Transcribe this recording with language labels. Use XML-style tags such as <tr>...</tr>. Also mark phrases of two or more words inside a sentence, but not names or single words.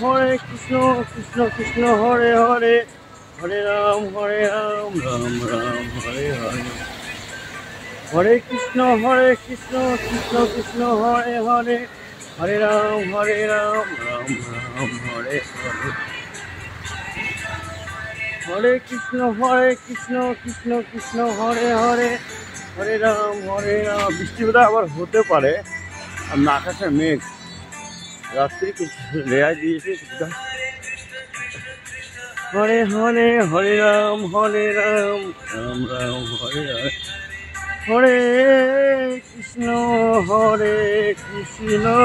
<sa>কৃষ্ণ হরে হরে, হরে রাম রাম রাম হরে হরে, হরে কৃষ্ণ কৃষ্ণ হরে হরে, হরে রাম রাম রাম হরে হরে, হরে কৃষ্ণ কৃষ্ণ হরে হরে, হরে রাম</sa> <bn>বৃষ্টি বোধহয় আবার হতে পারে। আর আকাশে মেঘ, রাত্রি কিছু রেয়াই দিয়েছে।</bn> <sa>হরে হরে, হরে রাম রাম রাম হরে হরে, হরে কৃষ্ণ কৃষ্ণ</sa>